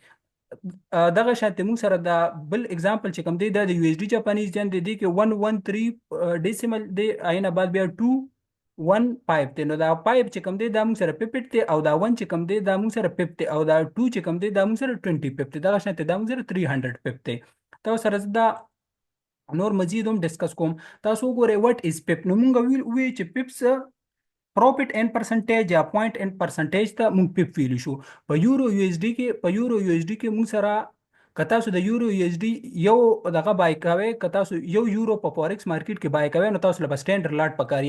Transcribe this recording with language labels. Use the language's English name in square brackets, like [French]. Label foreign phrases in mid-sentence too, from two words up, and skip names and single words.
[Pashto] دغه شانته موږ سره دا بل اگزامپل چې کوم دی دا د یو اس ډي [English] Japanese yen [Pashto] دی کې 113 ډیسیمل دی، عینه بعد بیا 215 دی. نو دا پایپ چې کوم دی دا موږ سره pipet دی، او دا 1 چې کوم دی دا موږ سره pip دی، او دا 2 چې کوم دی دا موږ سره 20 pip دی. دغه شانته دا موږ سره 300 pip دی. تاسو سره دا نور مزید هم ډسکس کوم. تاسو وګورئ [English] what is pip. [Pashto] نو موږ وی چې pips [English] profit and percentage [Pashto] یا [English] point and percentage [Pashto] ته موږ pip ویلی شو. په یورو یو اس ډي کې موږ سره که تاسو د یورو یو اس ډي یو دغه بای کوئ، که تاسو یو یورو په [English] forex market [Pashto] کې بای کوئ نو تاسو له [English] standard lot [Pashto] پکاري.